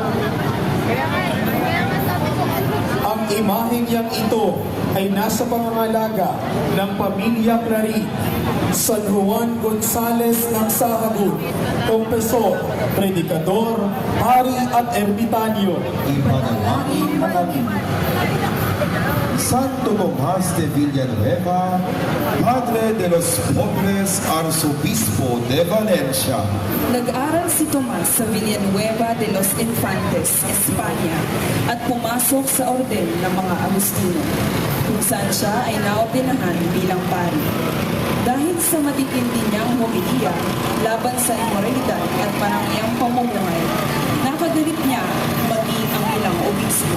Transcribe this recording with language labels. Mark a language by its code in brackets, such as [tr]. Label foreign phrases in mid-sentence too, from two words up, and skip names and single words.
[tl] Ang imaheng niyang ito ay nasa pangangalaga ng pamilya Clarín, San Juan Gonzales ng Sahagún, [es] Confesor, Predicador, [tl] Hari at Ermitanyo. Ipanalangin mo kami. [es] Santo Tomas de Villanueva, Padre de los Pobres, Arzobispo de Valencia. [tl] Nag-aral si Tomas sa Villanueva de los Infantes, Espanya, at pumasok sa orden ng mga Agustino, kung saan siya ay naordinahan bilang pari. Dahil sa matitindi niyang homilya laban sa imoralidad at marangyang pamumuhay, nakagalit niya maging ang ilang obispo.